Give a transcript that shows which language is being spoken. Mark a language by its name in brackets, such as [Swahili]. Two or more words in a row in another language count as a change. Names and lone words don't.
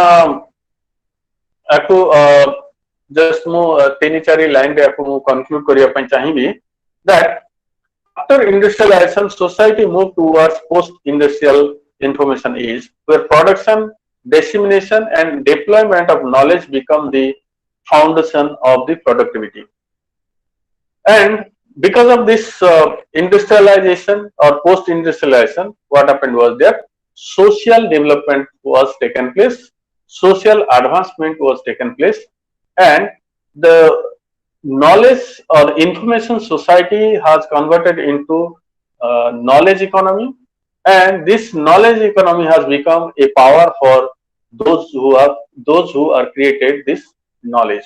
[Odia] ଆକୁ ଜଷ୍ଟ ମୁଁ ତିନି ଚାରି ଲାଇନ ରେ ଆକୁ କନକ୍ଲୁଡ କରିଆ ପାଇଁ ଚାହିଁବି [English] that after industrialization society moved towards post industrial information age where production dissemination and deployment of knowledge become the foundation of the productivity and because of this industrialization or post industrialization what happened was that social development was taken place social advancement was taken place and the knowledge or information society has converted into knowledge economy, and this knowledge economy has become a power for those who are created this knowledge.